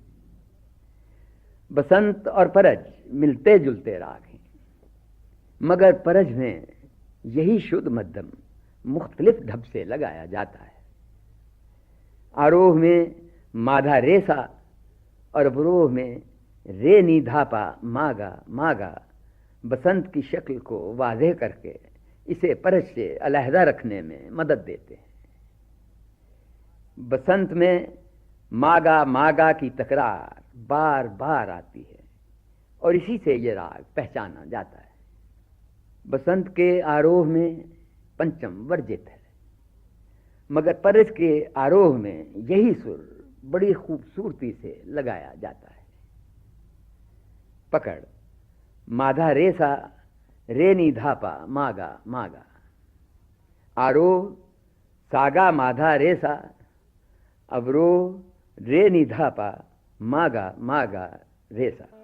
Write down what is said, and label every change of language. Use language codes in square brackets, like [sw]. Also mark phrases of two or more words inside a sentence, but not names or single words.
[ur] بسنت اور پرج ملتے جلتے راگ ہیں، مگر پرج میں یہی شدھ مدھیم مختلف ڈھب سے لگایا جاتا ہے. آروہ میں مادھا ریسا اور اوروہ میں رے نی دھاپا ماگا ماگا بسنت کی شکل کو واضح کرکے اسے پرج سے علیحدہ رکھنے میں مدد دیتے ہیں. بسنت میں ماگا ماگا کی تکرار بار بار آتی ہے اور اسی سے یہ راگ پہچانا جاتا ہے. بسنت کے آروہ میں پنچم ورجت ہے، مگر پرج کے آروہ میں یہی سر بڑی خوبصورتی سے لگایا جاتا ہے. پکڑ مادھا ریسا رینی دھاپا ماگا ماگا. آروہ ساگا مادھا ریسا، اوروہ رینی دھاپا ماگا ماگا ریسا.